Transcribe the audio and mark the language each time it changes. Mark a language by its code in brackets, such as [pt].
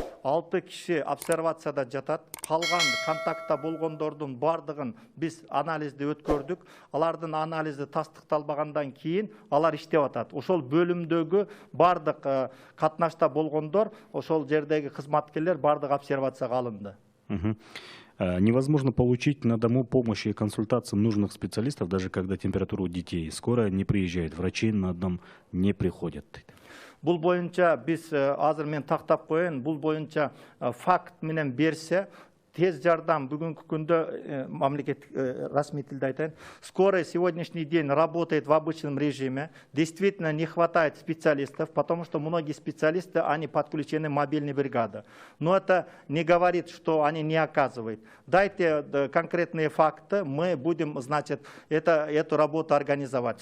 [ky] 6 киши обсервацияда жатат. Калган контактта болгондордун бардыгын биз анализди өткөрдүк. Алардын анализи тастыкталбагандан кийин алар иштеп атат. Ошол бөлүмдөгү бардык катнашта болгондор, ошол жердеги кызматкерлер бардык обсервацияга алынды. [ru] Невозможно получить на дому помощи и консультации нужных специалистов, даже когда температура у детей. Скоро не приезжает, врачи на дом не приходят. [ky] Бул боюнча биз азыр мен тактап коеюн, бул боюнча факт менен берсе, тез жардам бүгүнкү күндө мамлекеттик расмий тилде айтайын. [ru] Скорая сегодняшний день работает в обычном режиме. Действительно не хватает специалистов, потому что многие специалисты, они подключены мобильной бригады. Но это не говорит, что они не оказывают. Дайте конкретные факты, мы будем, значит, эту работу организовать.